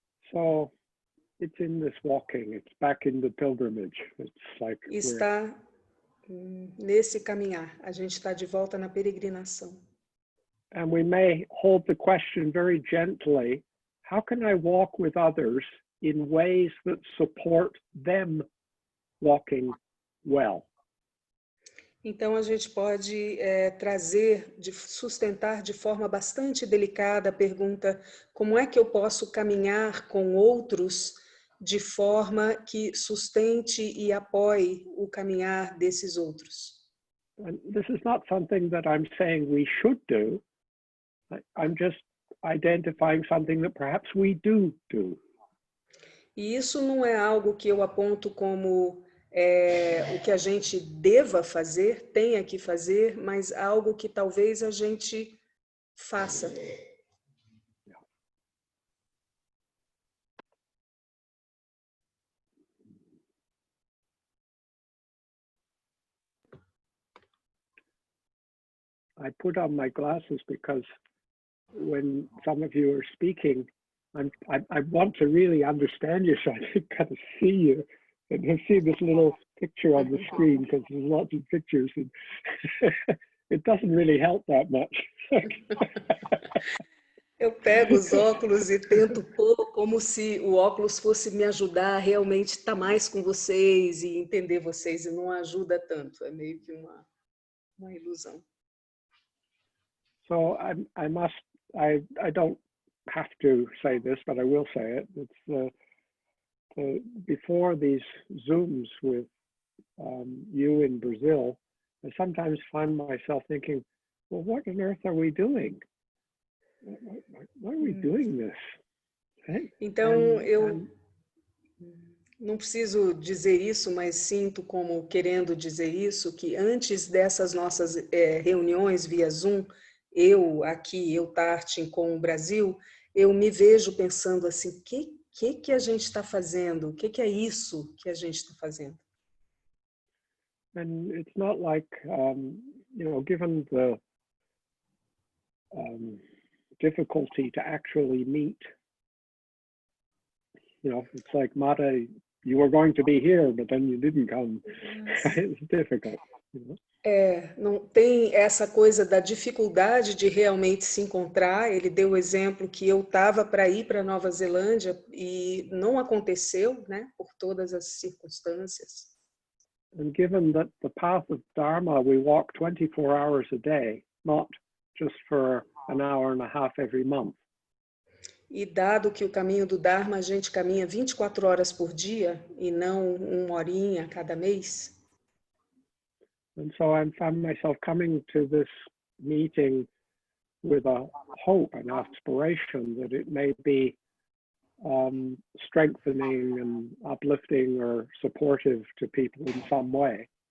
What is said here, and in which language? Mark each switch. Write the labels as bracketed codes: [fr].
[en] So it's in this walking, it's back in the pilgrimage. It's like [pt] Está nesse caminhar, a gente está de volta na peregrinação. [en] And we may hold the question very gently, how can I walk with others in ways that support them walking well? [pt] Então, a gente pode sustentar de forma bastante delicada a pergunta, como é que eu posso caminhar com outros de forma que sustente e apoie o caminhar desses outros? [en] And this is not something that I'm saying we should do. I'm just identifying something that perhaps we do. [pt] E isso não é algo que eu aponto como o que a gente deva fazer, tenha que fazer, mas algo que talvez a gente faça. [en] I put on my glasses because when some of you are speaking, I want to really understand you, so I kind of see you and I see this little picture on the screen because there's lots of pictures and it doesn't really help that much. [pt] Eu pego os óculos e tento pôr como se o óculos fosse me ajudar a realmente estar mais com vocês e entender vocês, e não ajuda tanto, é meio que uma ilusão. [en] So I don't have to say this, but I will say it. It's before these Zooms with you in Brazil, I sometimes find myself thinking, well, what on earth are we doing? Why are we doing this? Hey? [pt] Então, eu não preciso dizer isso, mas sinto como querendo dizer isso, que antes dessas nossas reuniões via Zoom, eu aqui, eu Tarchin com o Brasil, eu me vejo pensando assim, que a gente está fazendo? O que é isso que a gente está fazendo? [en] And it's not like, given the difficulty to actually meet, it's like, Mata, you were going to be here, but then you didn't come. It's difficult. [pt] Não tem essa coisa da dificuldade de realmente se encontrar. Ele deu o exemplo que eu estava para ir para Nova Zelândia e não aconteceu, né, por todas as circunstâncias. [en] And given that the path of Dharma, we walk 24 hours a day, not just for an hour and a half every month. [pt] E dado que o caminho do Dharma a gente caminha 24 horas por dia e não uma horinha cada mês. [en] And so I found myself coming to this meeting with a hope and aspiration that it may be strengthening and uplifting or supportive to people in some way.